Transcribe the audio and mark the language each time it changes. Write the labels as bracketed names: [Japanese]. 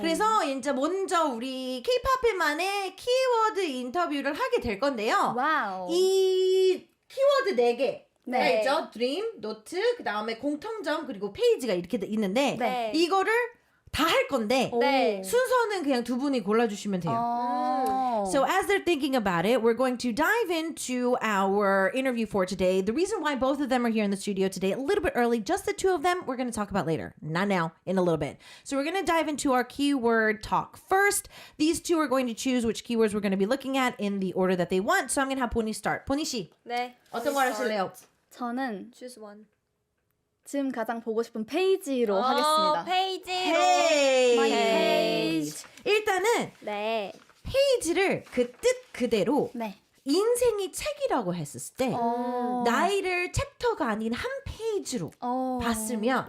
[Korean] 그래서 이제 먼저 우리 K-팝만의 키워드 인터뷰를 하게 될 건데요. 와우. 이 키워드 4개 네. 있죠? 드림, 노트, 그 다음에 공통점 그리고 페이지가 이렇게 있는데 네. 이거를 다 할 건데 네. 순서는 그냥 두 분이 골라주시면 돼요. [English] So as they're thinking about it, we're going to dive into our interview for today. The reason why both of them are here in the studio today, a little bit early, just the two of them, we're going to talk about later. Not now, in a little bit. So we're going to dive into our keyword talk first. These two are going to choose which keywords we're going to be looking at in the order that they want. So I'm going to have Pony start. [Korean] Pony 씨, 네. 어떤 걸 하실래요? 저는 [English] Choose one. [Korean] 지금 가장 보고 싶은 페이지로 하겠습니다. 페이지로. 페이지. 페이지. 일단은 네. 페이지를 그 뜻 그대로 네. 인생이 책이라고 했을 때 나이를 챕터가 아닌 한 페이지로 봤으면